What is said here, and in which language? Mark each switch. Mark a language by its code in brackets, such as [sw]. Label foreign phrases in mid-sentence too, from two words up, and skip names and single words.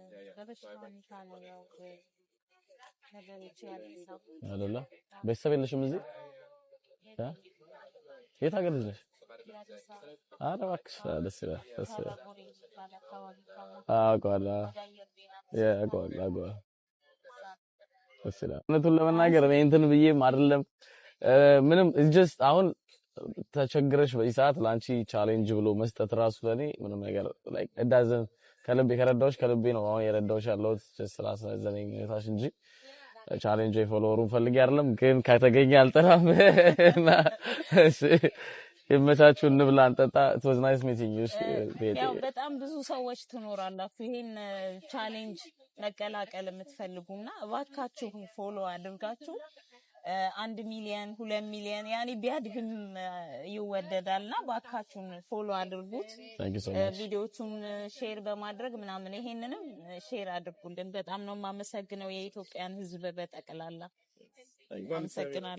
[am] አይደለ ቤተሰብ የለሽም እዚህ የት ሀገር ነሽ ኧረ እባክሽ ደስ ይላል አውቀዋለሁ ደስ ይላል እውነቱን ለመናገር እኔ እንትን ብዬም አይደለም ምንም just አሁን ተቸግረሽ በዚህ ሰዓት ላንቺ ቻሌንጅ ብሎ መስጠት ራሱ ለኔ ምንም ነገር [en] like it doesn't [am] ከልቤ ከረዳሁሽ ከልቤ ነው አሁን የረዳሁሽ ያለሁት just ስላሳዘነኝ ታሽ እንጂ ቻሌንጅ ፎሎወሩን ፈልጌ አይደለም ግን ከተገኘ አልጠራም እና እሺ የመቻቹ እንብላ እንጠጣ [en] it was nice meeting you [am] ያው በጣም ብዙ ሰዎች ትኖራላችሁ ይሄን ቻሌንጅ መቀላቀል የምትፈልጉና እባካችሁ ፎሎ አድርጋችሁ 1 ሚሊዮን 2 ሚሊዮን ያኔ ቢያድግም ይወደዳልና ባካችሁን ፎሎ አድርጉት ቪዲዮቹን ሼር በማድረግ ምናምን ይሄንንም ሼር አድርጉልን በጣም ነው ማመሰግነው የኢትዮጵያን ህዝብ በጠቅላላ አመሰግናለሁ